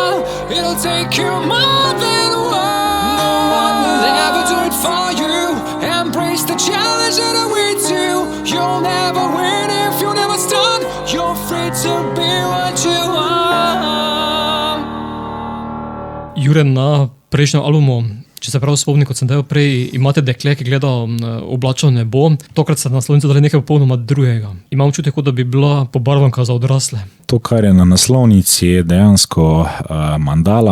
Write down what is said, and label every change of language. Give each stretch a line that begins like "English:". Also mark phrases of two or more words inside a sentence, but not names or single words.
English: It'll take you more than a while. No one will ever do it for you. Embrace the challenge that awaits you. You'll never win if you never start. You're free to be what you are.
Slovenian: Jure, na prejšnjem albumu, če se prav spomnim, kot sem dejal prej, imate dekle, ki gleda oblačno nebo. Tokrat ste na naslovnici dali nekaj popolnoma drugega. Imam občutek, kot da bi bila pobarvanka za odrasle. To, kar je na naslovnici, je dejansko mandala.